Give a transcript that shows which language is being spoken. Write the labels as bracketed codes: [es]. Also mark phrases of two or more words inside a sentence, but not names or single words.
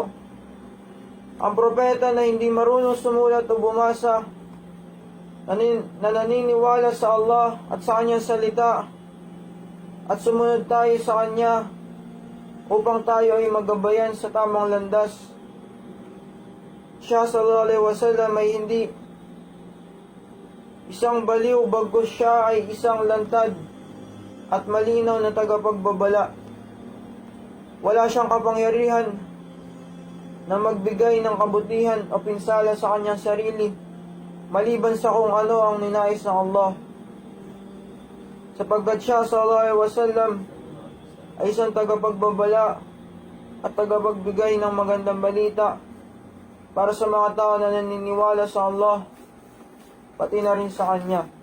[tl] Ang propeta na hindi marunong sumulat o bumasa, na naniniwala sa Allah at sa kanyang salita, at sumunod tayo sa kanya upang tayo ay magabayan sa tamang landas. Siya [ar] صلى الله عليه وسلم [tl] ay hindi isang baliw, bagkus siya ay isang lantad at malinaw na tagapagbabala. Wala siyang kapangyarihan na magbigay ng kabutihan o pinsala sa kanyang sarili, maliban sa kung ano ang ninais ng Allah. Sapagkat siya [ar] صلى الله عليه وسلم [tl] ay isang tagapagbabala at tagapagbigay ng magandang balita para sa mga tao na naniniwala sa Allah, pati na rin sa Kanya.